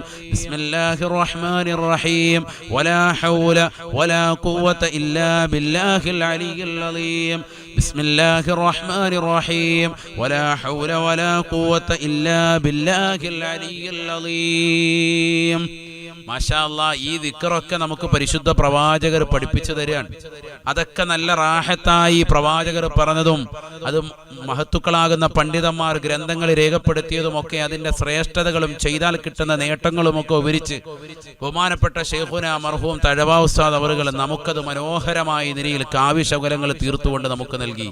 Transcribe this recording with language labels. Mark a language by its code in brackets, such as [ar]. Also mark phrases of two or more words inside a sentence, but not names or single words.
[ar] بسم الله الرحمن الرحيم، ولا حول ولا قوة إلا بالله العلي العظيم. بسم الله الرحمن الرحيم، ولا حول ولا قوة إلا بالله العلي العظيم. ما شاء الله, [ml] ഈ ദിക്റൊക്കെ നമുക്ക് പരിശുദ്ധ പ്രവാചകർ പഠിപ്പിച്ചു തരികയാണ്. അതൊക്കെ നല്ല റാഹത്തായി പ്രവാചകർ പറഞ്ഞതും അത് മഹത്തുക്കളാകുന്ന പണ്ഡിതന്മാർ ഗ്രന്ഥങ്ങൾ രേഖപ്പെടുത്തിയതുമൊക്കെ അതിന്റെ ശ്രേഷ്ഠതകളും ചെയ്താൽ കിട്ടുന്ന നേട്ടങ്ങളുമൊക്കെ വിവരിച്ച് ബഹുമാനപ്പെട്ട [ar] شيخنا مرحوم [ml] തഴവ ഉസ്താദ് അവറുകൾ നമുക്കത് മനോഹരമായ നിലയിൽ കാവ്യശകലങ്ങൾ തീർത്തുകൊണ്ട് നമുക്ക് നൽകി.